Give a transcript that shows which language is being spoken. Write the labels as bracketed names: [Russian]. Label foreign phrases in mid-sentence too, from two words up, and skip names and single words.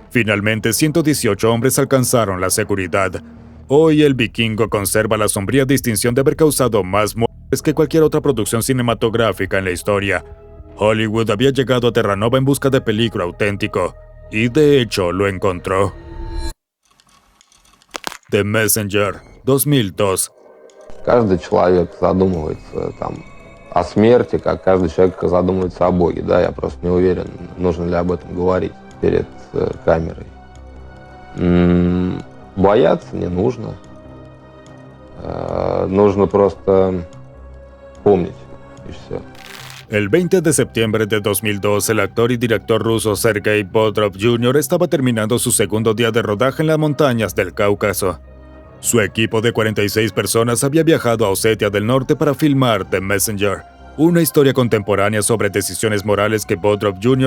[Spanish] Finalmente, 118 hombres alcanzaron la seguridad. Hoy el Vikingo conserva la sombría distinción de haber causado más muertes que cualquier otra producción cinematográfica en la historia. Hollywood había llegado a Terranova en busca de peligro auténtico, y de hecho lo encontró. The Messenger, 2002. [Russian] Каждый человек задумывается там о смерти, как каждый человек задумывается о Боге. Да, я просто не уверен, нужно ли об этом говорить перед камерой. Бояться не нужно. Нужно просто помнить, и все. [Spanish] El 20 de septiembre de 2002, el actor y director ruso Sergei Bodrov Jr. estaba terminando su segundo día de rodaje en las montañas del Cáucaso. Su equipo de 46 personas había viajado a Osetia del Norte para filmar The Messenger, una historia contemporánea sobre decisiones morales que Bodrov Jr.